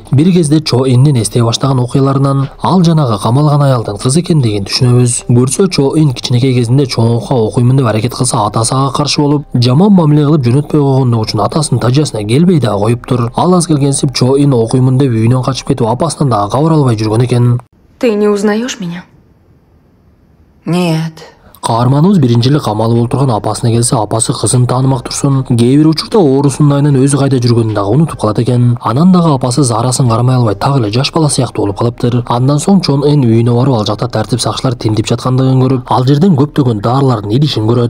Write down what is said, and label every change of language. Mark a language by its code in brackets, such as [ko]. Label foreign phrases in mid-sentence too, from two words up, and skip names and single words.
[ky] Бир кезде Чо Иннин эстей баштаган окуяларынан ал жанагы камалган аялдын кызы экендигин түшүнөбүз. Көрсө Чо Ин кичинекей кезинде чоңукка окуймун деп аракет кылса, атасы ага каршы болуп, жаман мамиле кылып жөнөтпөй койгондугу үчүн атасынын Тажиясына келбей дагы коюптур. Ал аз келгенсип Чо Ин окуймун деп үйүнөн качып кетип, апасынан дагы кабар албай жүргөн экен. [ru] Ты не узнаешь меня? Нет. [ky] Каарманыбыз биринчи эле камалып олтурган апасына келсе, апасы кызын таанымак турсун, кээ бир учурда оорусунун айынан өзү кайда жүргөнүн дагы унутуп калат экен. Анан дагы апасы заарасын кармай албай, так эле жаш бала сыяктуу болуп калыптыр. Андан соң Чон Эн үйүнө барып, ал жакта тартип сакчылар тинтип жаткандыгын көрүп, ал жерден көптөгөн даарылардын идишин көрөт.